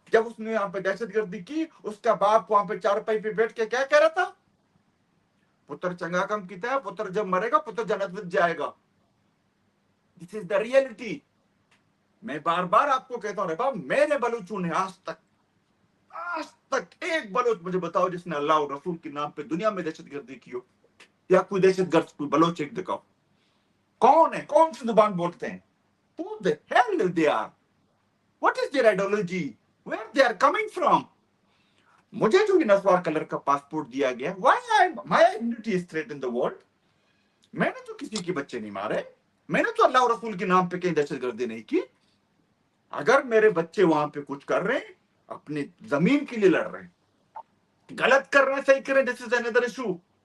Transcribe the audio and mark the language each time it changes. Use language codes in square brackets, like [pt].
[ur] جب اس نے یہاں پہ دہشت گردی کی, اس کا باپ وہاں پہ چارپائی پہ بیٹھ کے کیا کہہ رہا تھا, [pa] پتر چنگا کم کیتا ہے, [ur] پتر جب مرے گا پتر جنت میں جائے گا. [en] This is the reality. [ur] میں بار بار آپ کو کہتا ہوں, میرے بلوچوں نے آج تک ایک بلوچ مجھے بتاؤ جس نے اللہ اور رسول کے نام پہ دنیا میں دہشت گردی کی ہو, یا کوئی دہشت گرد کوئی بلوچ ایک دکھاؤ. کون ہے, کون سی زبان بولتے ہیں, [en] who the hell they are, what is their ideology, where they are coming from. [ur] مجھے جو نسوار کلر کا پاسپورٹ دیا گیا, [en] why my identity is threat in the world. [ur] میں نے تو کسی کے بچے نہیں مارے, میں نے تو اللہ اور رسول کے نام پہ کہیں دہشت گردی نہیں کی. اگر میرے بچے وہاں پہ کچھ کر رہے ہیں, اپنی زمین کے لیے لڑ رہے ہیں, غلط کر رہے ہیں, صحیح کر رہے ہیں, [en] This is another issue.